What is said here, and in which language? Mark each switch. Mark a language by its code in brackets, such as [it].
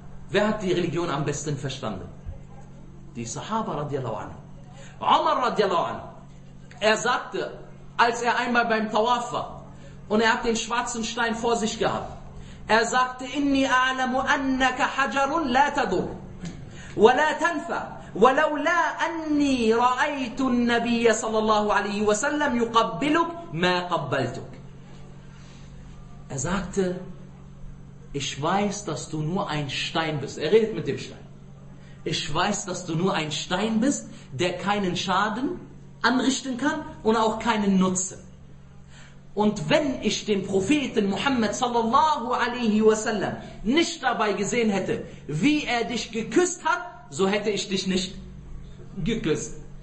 [de] Wer hat die Religion am besten verstanden? Die Sahaba radiallahu anhu. Umar radiallahu anhu. Er sagte, als er einmal beim Tawaf war und er hat den schwarzen Stein vor sich gehabt, er sagte, [ar] Inni a'lamu annaka hajarun la tadur wa la tanfa. ولولا أني رأيت النبي صلى الله عليه وسلم يقبلك ما قبلتك. [de] Er sagte, ich weiß, dass du nur ein Stein bist. Er redet mit dem Stein. Ich weiß, dass du nur ein Stein bist, der keinen Schaden anrichten kann und auch keinen Nutzen. Und wenn ich den Propheten Muhammad sallallahu alaihi wasallam nicht dabei gesehen hätte, wie er dich geküsst hat, so hätte ich dich nicht geküsst.